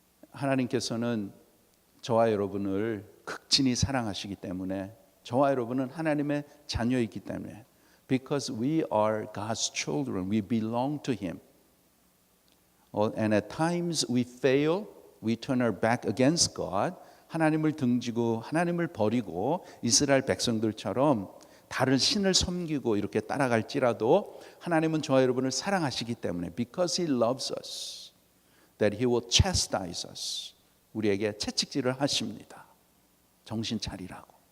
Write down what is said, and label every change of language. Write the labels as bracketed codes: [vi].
[ko] 하나님께서는 저와 여러분을 극진히 사랑하시기 때문에 저와 여러분은 하나님의 자녀이기 때문에 [en] Because we are God's children, we belong to Him. And at times we fail, we turn our back against God. [ko] 하나님을 등지고 하나님을 버리고 이스라엘 백성들처럼 다른 신을 섬기고 이렇게 따라갈지라도 하나님은 저와 여러분을 사랑하시기 때문에 [en] Because He loves us, that He will chastise us. [ko] 우리에게 채찍질을 하십니다. 정신 차리라고.